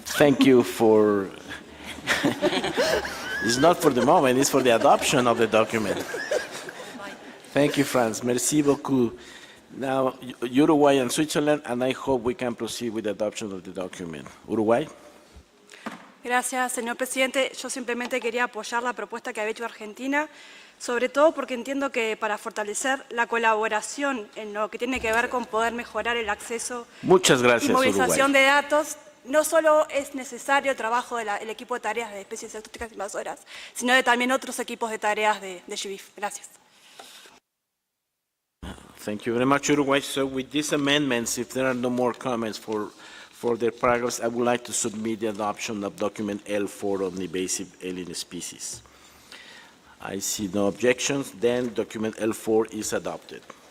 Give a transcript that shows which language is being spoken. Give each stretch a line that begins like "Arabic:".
English: Thank you for... It's not for the moment, it's for the adoption of the document. Thank you, France.
French: Merci beaucoup.
English: Now, Uruguay and Switzerland, and I hope we can proceed with the adoption of the document. Uruguay?
Spanish: Gracias, señor presidente. Yo simplemente quería apoyar la propuesta que había hecho Argentina, sobre todo porque entiendo que para fortalecer la colaboración en lo que tiene que ver con poder mejorar el acceso Muchas gracias, y movilización Uruguay. de datos, no solo es necesario el trabajo del equipo de tareas de especies exóticas invasoras, sino de también otros equipos de tareas de GBIF. Gracias.
English: Thank you very much, Uruguay. So with these amendments, if there are no more comments for the paragraphs, I would like to submit the adoption of document L4 on invasive alien species. I see no objections, then document L4 is adopted.